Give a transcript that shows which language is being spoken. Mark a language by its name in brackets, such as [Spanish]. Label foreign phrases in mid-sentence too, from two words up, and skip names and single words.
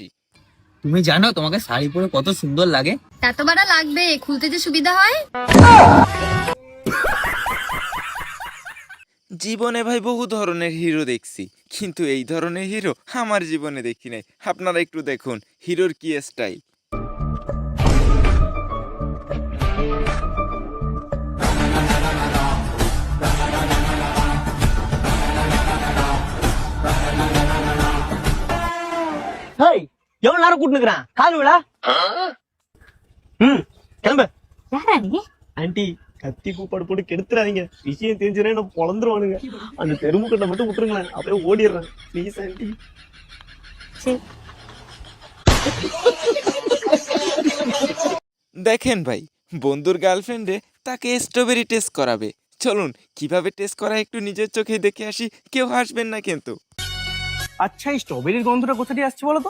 [Bangla] তুমি জানো তোমাকে শাড়ি পরে কত সুন্দর লাগে? এত বাড়া লাগবে, খুলতে যে সুবিধা হয়। জীবনে ভাই বহু ধরনের হিরো দেখছি, কিন্তু এই ধরনের হিরো আমার জীবনে দেখি নাই। আপনারা একটু দেখুন হিরোর কি স্টাইল। [Tamil] ஹேய், எவ்வளவு நேரம் கூட்டு நிக்கிறான்? கால் விழா. கிளம்பு. யாரா நீ? ஆண்டி, கத்தி கூப்பாடு போட்டு கெடுத்துறாதீங்க. விஷயம் தெரிஞ்சுனா என்ன பொழந்துருவானுங்க. அந்த தெருமுக்கட்டை மட்டும் விட்டுருங்களேன், அப்படியே ஓடிடுறேன். [English] please aunty. [Bangla] দেখেন ভাই, বন্ধুর গার্লফ্রেন্ডে তাকে স্ট্রবেরি টেস্ট করাবে। চলুন কিভাবে টেস্ট করা একটু নিজের চোখে দেখে আসি। কেউ হাসবেন না কিন্তু। আচ্ছা, এই স্ট্রবেরির গন্ধটা কোথা দিয়ে আসছে বলো তো?